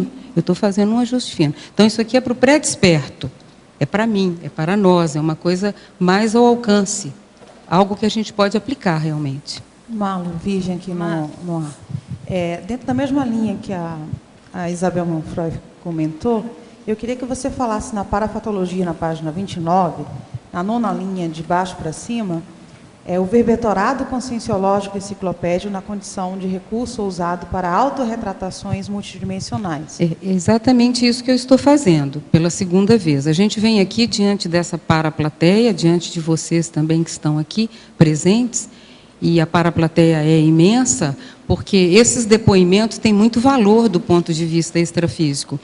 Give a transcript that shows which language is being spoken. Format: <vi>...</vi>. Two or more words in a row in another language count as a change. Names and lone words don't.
<pt>Eu estou fazendo um ajuste fino. Então, isso aqui é para o pré-desperto, é para mim, é para nós, é uma coisa mais ao alcance, algo que a gente pode aplicar realmente. Marlo, Virgem aqui no ar. Dentro da mesma linha que a Isabel Manfroy comentou, eu queria que você falasse na parafatologia, na página 29, na 9ª linha, de baixo para cima, o verbetorado conscienciológico enciclopédio na condição de recurso usado para autorretratações multidimensionais. É exatamente isso que eu estou fazendo, pela segunda vez. A gente vem aqui diante dessa paraplateia, diante de vocês também que estão aqui presentes, e a paraplateia é imensa, porque esses depoimentos têm muito valor do ponto de vista extrafísico.</pt>